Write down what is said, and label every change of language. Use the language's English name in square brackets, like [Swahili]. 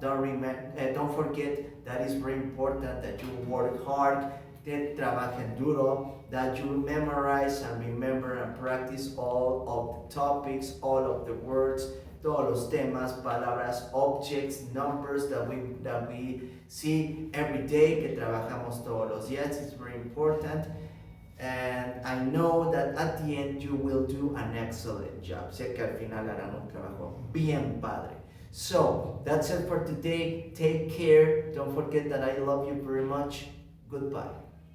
[English] Don't forget that it's very important that you work hard, that [Spanish] trabajen duro, [English] that you memorize and remember and practice all of the topics, all of the words, [Spanish] todos los temas, palabras, [English] objects, numbers that we see every day, [Spanish] que trabajamos todos los días. [English] It's very important. And I know that at the end you will do an excellent job. [Spanish] Sé que al final harán un trabajo bien padre. [English] So, that's it for today. Take care. Don't forget that I love you very much. Goodbye.